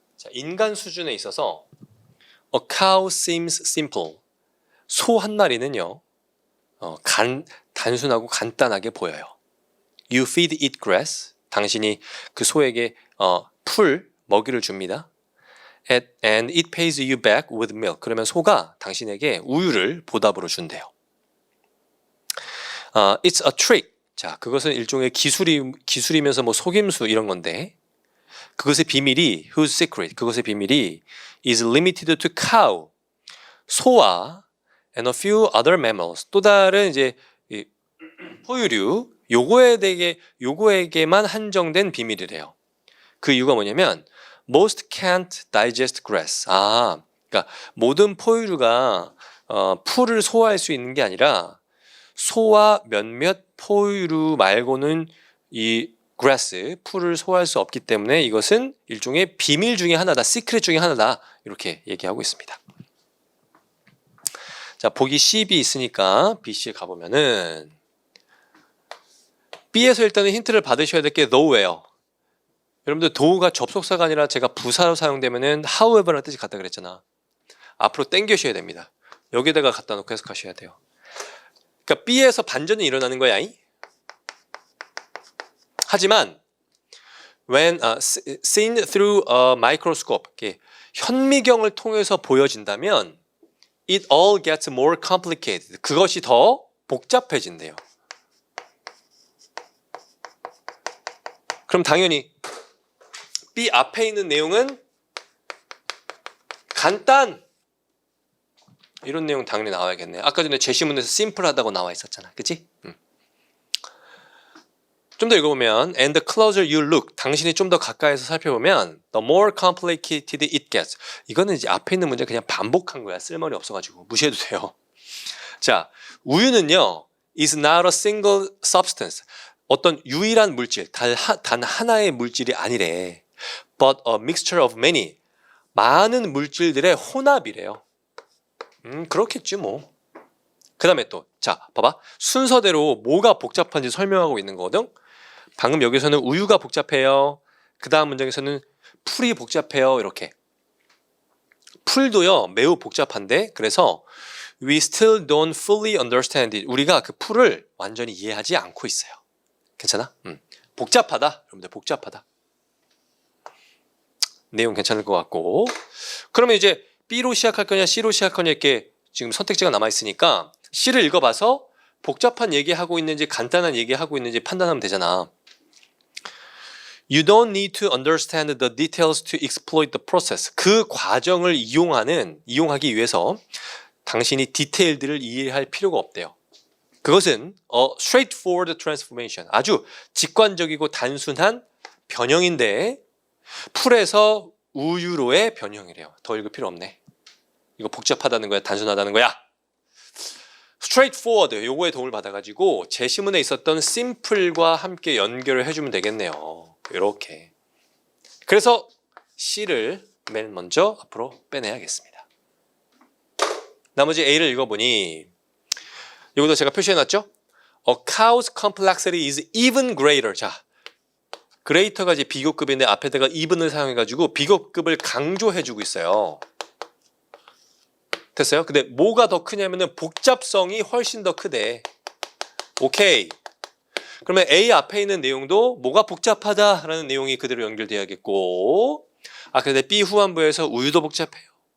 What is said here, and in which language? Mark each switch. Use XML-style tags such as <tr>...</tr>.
<ko>자, 인간 수준에 있어서</ko> <en>A cow seems simple.</en> <ko>소 한 마리는요, 단순하고 간단하게 보여요.</ko> <en>You feed it grass.</en> <ko>당신이 그 소에게 풀, 먹이를 줍니다.</ko> <en>And it pays you back with milk.</en> <ko>그러면 소가 당신에게 우유를 보답으로 준대요.</ko> <en>It's a trick.</en> <ko>자, 그것은 일종의 기술이면서 뭐 속임수 이런 건데, 그것의 비밀이</ko> <en>whose secret.</en> <ko>그것의 비밀이</ko> <en>is limited to cow. 소와 and a few other mammals.</en> <ko>또 다른 이제 포유류 요거에게만 한정된 비밀이래요. 그 이유가 뭐냐면</ko> <en>most can't digest grass.</en> <ko>그러니까 모든 포유류가 풀을 소화할 수 있는 게 아니라 소와 몇몇 포유류 말고는 이 grass, 풀을 소화할 수 없기 때문에 이것은 일종의 비밀 중에 하나다, 시크릿 중에 하나다 이렇게 얘기하고 있습니다. 자, 보기 C, B 있으니까 B, C에 가보면은 B에서 일단은 힌트를 받으셔야 될 게 though예요. 여러분들 though가 접속사가 아니라 제가 부사로 사용되면은 however라는 뜻이 같다 그랬잖아. 앞으로 당겨셔야 됩니다. 여기다가 갖다 놓고 해석하셔야 돼요. 그러니까 B에서 반전이 일어나는 거야.</ko> <en>하지만 when seen through a microscope,</en> <ko>현미경을 통해서 보여진다면</ko> <en>it all gets more complicated.</en> <ko>그것이 더 복잡해진대요. 그럼 당연히 B 앞에 있는 내용은 간단 이런 내용 당연히 나와야겠네. 아까 전에 제시문에서 심플하다고 나와 있었잖아. 그치? 좀 더 읽어보면</ko> <en>and the closer you look,</en> <ko>당신이 좀 더 가까이서 살펴보면</ko> <en>the more complicated it gets.</en> <ko>이거는 이제 앞에 있는 문제 그냥 반복한 거야. 쓸말이 없어가지고 무시해도 돼요. 자, 우유는요</ko> <en>is not a single substance.</en> <ko>어떤 유일한 물질, 단 하나의 물질이 아니래.</ko> <en>But a mixture of many.</en> <ko>많은 물질들의 혼합이래요. 그렇겠지 뭐. 그 다음에 또, 자, 봐봐. 순서대로 뭐가 복잡한지 설명하고 있는 거거든. 방금 여기서는 우유가 복잡해요. 그 다음 문장에서는 풀이 복잡해요. 이렇게. 풀도요, 매우 복잡한데, 그래서</ko> <en>we still don't fully understand it.</en> <ko>우리가 그 풀을 완전히 이해하지 않고 있어요. 괜찮아? 복잡하다. 여러분들 복잡하다. 내용 괜찮을 것 같고. 그러면 이제 B로 시작할 거냐 C로 시작할 거냐 이렇게 지금 선택지가 남아있으니까 C를 읽어봐서 복잡한 얘기하고 있는지 간단한 얘기하고 있는지 판단하면 되잖아.</ko> <en>You don't need to understand the details to exploit the process.</en> <ko>그 과정을 이용하기 위해서 당신이 디테일들을 이해할 필요가 없대요. 그것은</ko> <en>straightforward transformation.</en> <ko>아주 직관적이고 단순한 변형인데 풀에서 우유로의 변형이래요. 더 읽을 필요 없네. 이거 복잡하다는 거야? 단순하다는 거야? straightforward 요거에 도움을 받아가지고 제시문에 있었던 simple과 함께 연결을 해주면 되겠네요. 이렇게. 그래서 C를 맨 먼저 앞으로 빼내야겠습니다. 나머지 A를 읽어보니 이것도 제가 표시해놨죠?</ko> <en>A cow's complexity is even greater.</en> <ko>자, greater가 이제 비교급인데 앞에다가 even을 사용해가지고 비교급을 강조해주고 있어요. 됐어요? 근데 뭐가 더 크냐면은 복잡성이 훨씬 더 크대. 오케이. 그러면 A 앞에 있는 내용도 뭐가 복잡하다라는 내용이 그대로 연결돼야겠고, 근데 B 후반부에서 우유도 복잡해요.</ko>